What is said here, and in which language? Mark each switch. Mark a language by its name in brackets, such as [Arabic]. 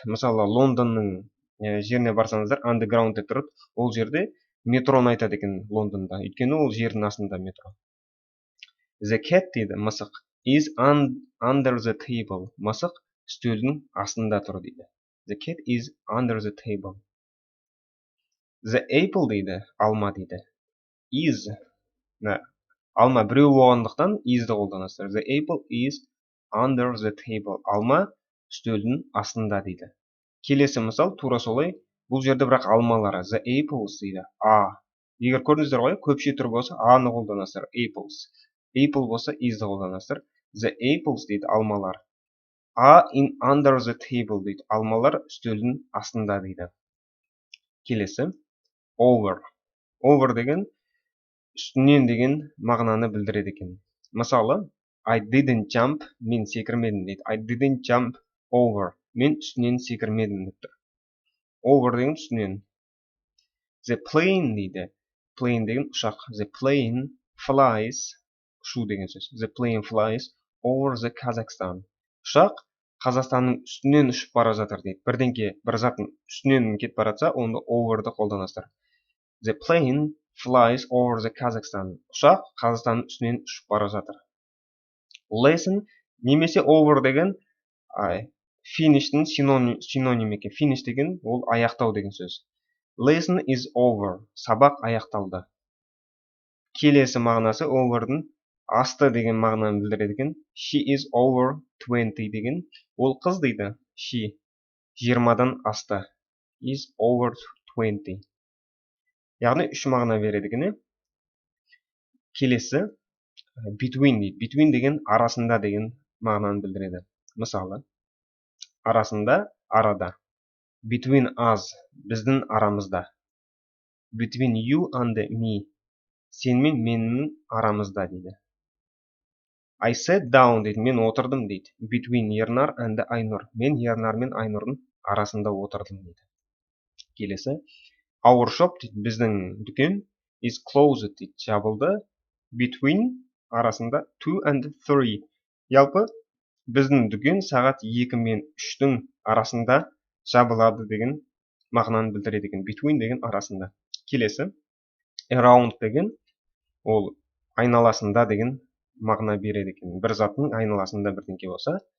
[Kazakh] Мысалы, Лондонның жеріне барсаңыздар, underground деп тұрады. Ол жерде метроны айтады екен Лондонда. Өйткені ол жердің астында метро. [English] The cat [Kazakh] дейді, мысық. [English] Is under the table. [Kazakh] Мысық үстелдің астында тұр дейді. [English] The cat is under the table. The apple [Kazakh] дейді, алма дейді. [English] Is. [Kazakh] Алма біреу болғандықтан is'ді қолданасыздар. [English] The apple is under the table. [Kazakh] Алма үстелдің астында дейді. Келесі мысал, тура солай. Бұл жерде бірақ алмалары. [English] The apples [Kazakh] дейді. Егер көрдіңіздер ғой, көпше түр болса, аны қолданасыздар. [English] Apples. [Kazakh] Apple болса, is'ді қолданасыздар. [English] The apples [Kazakh] дейді, алмалар. [English] Are in under the table [Kazakh] дейді. Алмалар үстелдің астында дейді. Келесі. Over. Over деген үстінен деген мағынаны білдіреді екен. Мысалы, [English] I didn't jump. [Kazakh] Мен секірмедім дейді. [English] I didn't jump over. [Kazakh] Мен үстінен секірмедім деп тұр. Over деген үстінен. [English] The plane [Kazakh] дейді. Plane деген ұшақ. [English] The plane flies. [Kazakh] Ұшу деген сөз. [English] The plane flies over the Kazakhstan. [Kazakh] Ұшақ Қазақстанның үстінен ұшып бара жатыр дейді. Бірдеңке, бір заттың үстінен кетіп баратса, онда over'ды қолданасыздар. [English] The plane flies over the Kazakhstan. [Kazakh] Ұшақ Қазақстанның үстінен ұшып бара жатыр. Lesson немесе over деген finish'тің синоним екен. Finish деген ол аяқтау деген сөз. [English] Lesson is over. [Kazakh] Сабақ аяқталды. Келесі мағынасы over'дың асты деген мағынаны білдіреді екен. [English] She is over 20 [Kazakh] деген. Ол қыз дейді. She 20-дан асты. [English] Is over 20. [Kazakh] Яғни үш мағына береді екен. Келесі between дейді. Between деген арасында деген мағынаны білдіреді. Мысалы, арасында, арада. [English] Between us, [Kazakh] біздің арамызда. [English] Between you and me, [Kazakh] сен мен менің арамызда дейді. [English] I sat down [Kazakh] дейді, мен отырдым дейді. [English] Between Ернар and Айнұр, [Kazakh] мен Ернар мен Айнұрдың арасында отырдым дейді. Келесі, [English] our shop [Kazakh] дейді, біздің дүкен [English] is closed [Kazakh] дейді, жабылды. [English] Between [Kazakh] арасында [English] 2 and 3. [Kazakh] Ялпы біздің дүкен сағат 2 мен 3-тің арасында жабылады деген мағынаны білдіреді екен. Between деген арасында. Келесі, around деген ол айналасында деген мағына береді екен. Бір заттың айналасында бірдеңке болса.